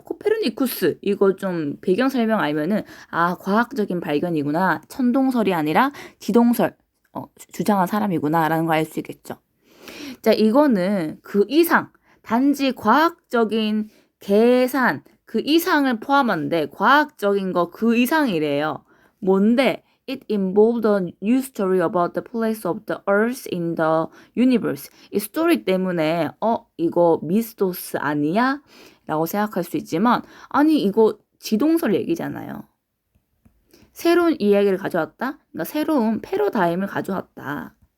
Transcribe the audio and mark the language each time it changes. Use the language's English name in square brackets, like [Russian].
[Korean] 코페르니쿠스 이거 좀 배경 설명 알면은 과학적인 발견이구나. 천동설이 아니라 지동설 주장한 사람이구나 라는 걸 알 수 있겠죠. 자, 이거는 그 이상 단지 과학적인 계산 그 이상을 포함한데 과학적인 거 그 이상이래요. 뭔데? [English] It involved a new story about the place of the earth in the universe. [Korean] 이 스토리 때문에 이거 미스토스 아니야? 라고 생각할 수 있지만 아니 이거 지동설 얘기잖아요. 새로운 이야기를 가져왔다? 그러니까 새로운 패러다임을 가져왔다.